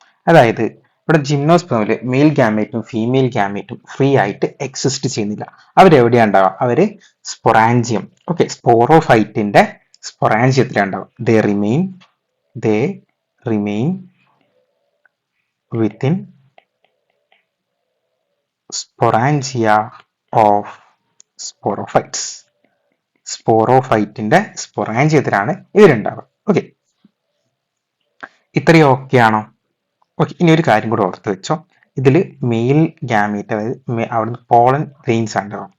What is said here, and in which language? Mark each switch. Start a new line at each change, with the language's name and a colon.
Malayalam: അതായത് ഇവിടെ ജിംനോസ്പേമിൽ mail ഗാമേറ്റും female ഗാമേറ്റും free ആയിട്ട് എക്സിസ്റ്റ് ചെയ്യുന്നില്ല. അവരെവിടെയാണ് ഉണ്ടാവുക, അവര് സ്പൊറാഞ്ചിയം, ഓക്കെ, സ്പോറോഫൈറ്റിന്റെ സ്പൊറാഞ്ചിയത്തിലാണ് ഉണ്ടാവുക.
English: they remain within sporangia of sporophytes.
Malayalam: സ്പോറോഫൈറ്റിന്റെ സ്പൊറാഞ്ചിയത്തിലാണ് ഇവരുണ്ടാവുക. Okay, ഇത്രയും ഓക്കെ ആണോ? ഓക്കെ, ഇനി ഒരു കാര്യം കൂടെ ഓർത്ത് വെച്ചോ. ഇതിൽ മെയിൽ ഗാമീറ്റ്, അതായത് അവിടുന്ന് പോളൻ ഗ്രെയിൻസ് ഉണ്ടാവും.